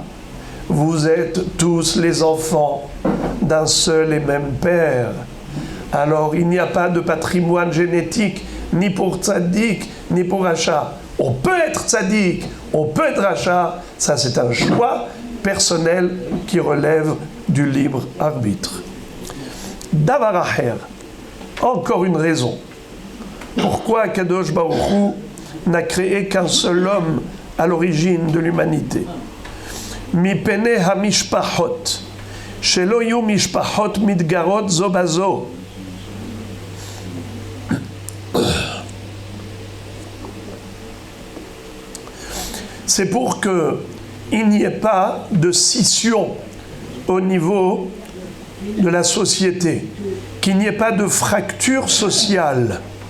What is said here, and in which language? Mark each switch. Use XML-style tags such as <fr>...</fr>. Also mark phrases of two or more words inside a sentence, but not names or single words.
<fr>Vous êtes tous les enfants d'un seul et même père. Alors, il n'y a pas de patrimoine génétique, ni pour tzaddik, ni pour rachat. On peut être tzaddik, on peut être rachat. Ça, c'est un choix personnel qui relève du libre arbitre.</fr> <he>דבר אחר,</he> <fr>encore une raison. Pourquoi</fr> <he>קדוש ברוך הוא</he> <fr>n'a créé qu'un seul homme à l'origine de l'humanité?</fr> <he>מפני המשפחות, שלא יהו משפחות מתגרות זו בזו.</he> <fr>C'est pour qu'il n'y ait pas de scission au niveau de la société, qu'il n'y ait pas de fracture sociale.</fr>